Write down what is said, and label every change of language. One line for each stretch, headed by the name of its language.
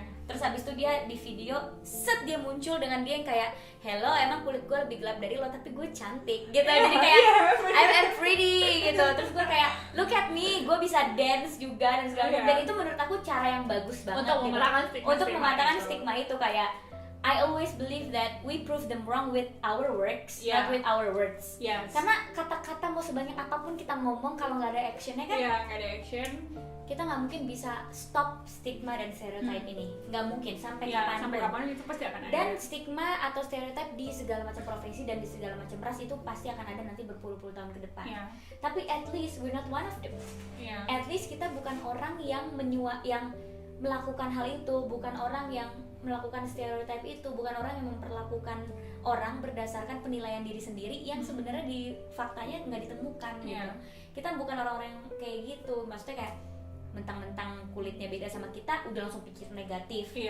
Indonesian: Terus habis itu dia di video set dia muncul dengan dia yang kayak hello, emang kulit gue lebih gelap dari lo tapi gue cantik gitu. Jadi kayak
English: I'm pretty
Indonesian: gitu. Terus gue kayak
English: look at me,
Indonesian: gue bisa dance juga dan segala macam. Dan itu menurut aku cara yang bagus banget untuk mematahkan stigma itu.
English: Kayak I always believe that we prove them wrong with our works, not with our words.
Indonesian: Karena kata-kata mau sebanyak apapun kita ngomong, kalau nggak ada actionnya kan nggak ada action, kita nggak mungkin bisa stop stigma dan stereotype ini. Nggak mungkin sampai kapan itu pasti akan ada. Dan stigma atau stereotype di segala macam profesi dan di segala macam ras itu pasti akan ada nanti berpuluh-puluh tahun ke depan.
English: Tapi at least we're not one of them. At least
Indonesian: kita bukan orang yang yang melakukan hal itu, bukan orang yang melakukan stereotype itu, bukan orang yang memperlakukan orang berdasarkan penilaian diri sendiri yang sebenarnya di faktanya nggak ditemukan gitu. Kita bukan orang-orang yang kayak gitu. Maksudnya kayak mentang-mentang kulitnya beda sama kita udah langsung pikir negatif.